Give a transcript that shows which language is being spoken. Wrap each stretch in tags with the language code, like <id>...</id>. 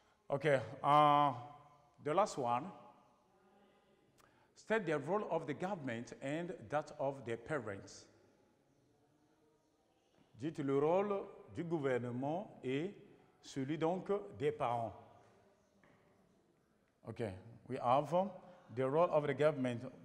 <en>Okay, the last one, state the role of the government and that of the parents.</en> <fr>Dites le rôle du gouvernement et celui donc des parents.</fr> <en>Okay, we have the role of the government.</en>